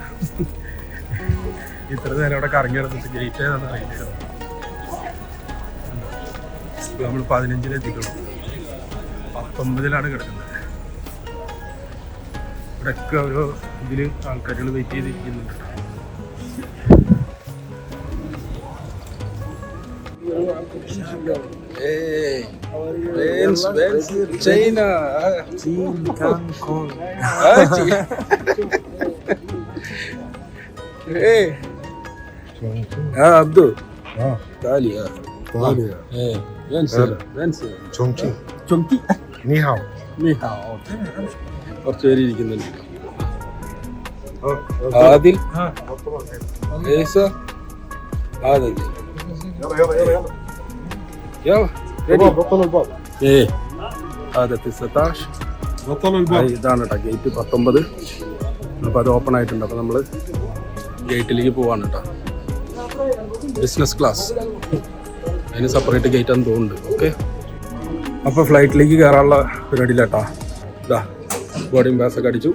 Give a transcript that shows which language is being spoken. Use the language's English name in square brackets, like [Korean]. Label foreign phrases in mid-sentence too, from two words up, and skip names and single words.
[Malayalam] ഇത്ര നേരം അവിടെ കറങ്ങി കിടന്നിട്ട് ഗേറ്റ് ഏതാണെന്ന് അറിയില്ല. ഇപ്പോൾ നമ്മൾ 15-ലെത്തിക്കണം. 19-ലാണ് കിടക്കുന്നത്. ഇവിടെയൊക്കെ ഓരോ ഇതിൽ ആൾക്കാരുകൾ വെയിറ്റ് ചെയ്തിരിക്കുന്നുണ്ട്. China. Hey. Abdul. Talia. Hey. Wensi. Chongqing. Chongqing. [Chinese] Ni hao. Ni hao. [Malayalam] കുറച്ച് പേര് ഇരിക്കുന്നുണ്ട്. ആദിൽ. ഏസ. ആദിൽ. [Arabic] يلا بطل الباب. ايه هذا 19. بطل الباب. [Malayalam] ഇതാണ് കേട്ടോ ഗേറ്റ് 19. അപ്പോൾ അത് ഓപ്പൺ ആയിട്ടുണ്ട്. അപ്പോൾ നമ്മൾ ഗേറ്റിലേക്ക് പോവാണ് കേട്ടോ. ബിസിനസ് ക്ലാസ്, അതിന് സെപ്പറേറ്റ് ഗേറ്റ് ആണെന്ന് തോന്നുന്നുണ്ട്. ഓക്കെ, അപ്പോൾ ഫ്ലൈറ്റിലേക്ക് കയറാനുള്ള പരിപാടിയില്ല കേട്ടോ. ഇതാ ബോർഡിംഗ് പാസ് ഒക്കെ അടിച്ചു.